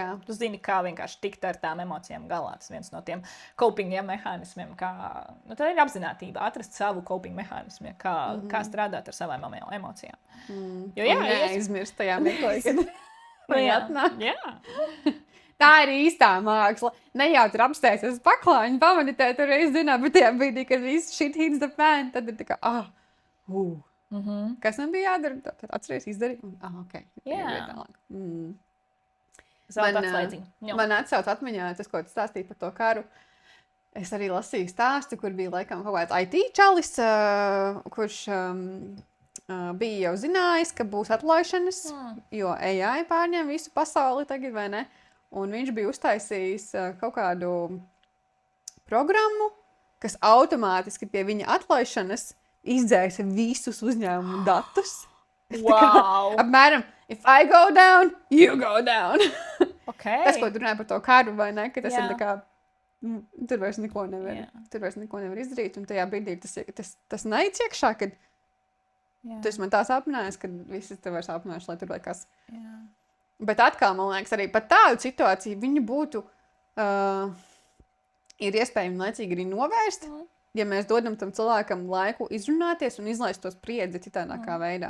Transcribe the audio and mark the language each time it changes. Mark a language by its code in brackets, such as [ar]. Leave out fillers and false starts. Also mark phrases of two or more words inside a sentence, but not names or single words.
[lv] Tu zini, kā vienkārši tikt ar tām emocijām galā. Tas viens no tiem coping mehānismiem, kā, tā ir apzinātība, atrast savu coping mehānismu, kā strādāt ar savām emocijām. Jo, neaizmirst tajā meklē, kad viņi atnāk. Jā. Tā ir īstā māksla. Ne jau tur apstāties paklājiņu, pameditēt tur reiz dienā, bet tajā brīdī, kad viss [en] shit hits the fan, [lv] tad ir tā kā, kas man bija jādara? Tad atceries, izdarīt. Ok. Man atsauc atmiņā tas, ko tu stāstīji par to karu. Es arī lasīju stāstu, kur bija laikam kaut kāds IT čalis, kurš bija jau zinājis, ka būs atlaišanas, jo AI pārņem visu pasauli tagad, vai ne? Un viņš bija uztaisījis kaut kādu programmu, kas automātiski pie viņa atlaišanas izdzēsa visus uzņēmumu datus. Wow! Apmēram, [en] if I go down, you go down. [lv] Okay. Tas, ko tu runāji par to karu, vai ne? Ka tas ir tā kā, tur vairs neko nevar izdarīt. Un tajā brīdī tas neic iekšā, kad tu esi man tā sāpinājies, kad visi tev vairs sāpinājuši, lai tur vai kas. Bet atkal, man liekas, arī par tādu situāciju viņu būtu, ir iespējami laicīgi arī novērst, ja mēs dodam tam cilvēkam laiku izrunāties un izlaist to spriedzi citādākā veidā.